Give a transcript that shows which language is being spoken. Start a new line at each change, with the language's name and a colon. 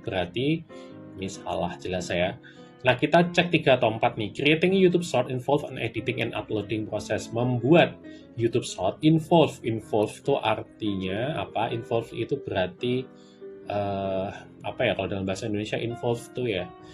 Indonesian: Berarti ini salah jelas ya. Nah, kita cek 3 atau 4 nih.
English: Creating a YouTube short involve an editing and uploading process.
Indonesian: Membuat YouTube short involve itu artinya apa? Involve itu berarti kalau dalam bahasa Indonesia involve itu ya.